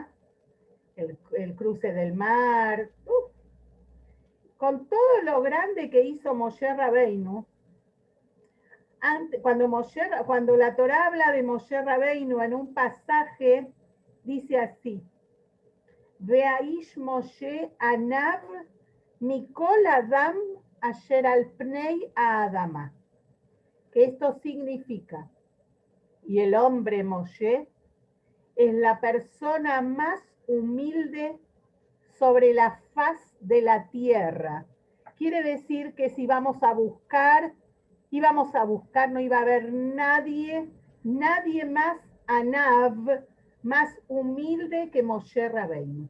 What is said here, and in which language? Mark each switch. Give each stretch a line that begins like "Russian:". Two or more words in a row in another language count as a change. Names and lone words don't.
Spanish: El cruce del mar, con todo lo grande que hizo Moshe Rabbeinu. Cuando la Torá habla de Moshe Rabbeinu en un pasaje, dice así:
Hebrew: והאיש משה ענו מכל אדם אשר על פני האדמה.
Spanish: Que esto significa, y el hombre Moshe es la persona más humilde sobre la faz de la tierra. Quiere decir que si íbamos a buscar, no iba a haber nadie más anav, más humilde que Moshe Rabbeinu.